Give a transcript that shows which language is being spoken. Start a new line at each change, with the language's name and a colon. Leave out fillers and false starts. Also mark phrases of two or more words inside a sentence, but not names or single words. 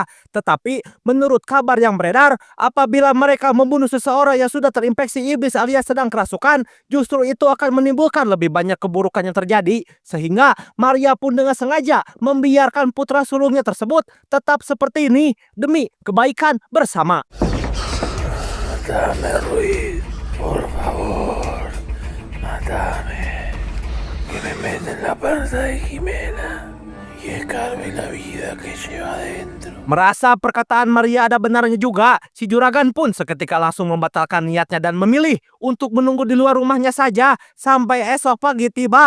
Indonesian: Tetapi menurut kabar yang beredar, apabila mereka membunuh seseorang yang sudah terinfeksi iblis alias sedang kerasukan, justru itu akan menimbulkan lebih banyak keburukan yang terjadi. Sehingga Maria pun dengan sengaja membiarkan putra sulungnya tersebut tetap seperti ini demi kebaikan bersama.
Spanish: Matame, Ruiz, por favor. Matame. Que me meten la panza de Jimena y escarbe la vida que lleva adentro.
Indonesian: Merasa perkataan Maria ada benarnya juga, si juragan pun seketika langsung membatalkan niatnya dan memilih untuk menunggu di luar rumahnya saja sampai esok pagi tiba.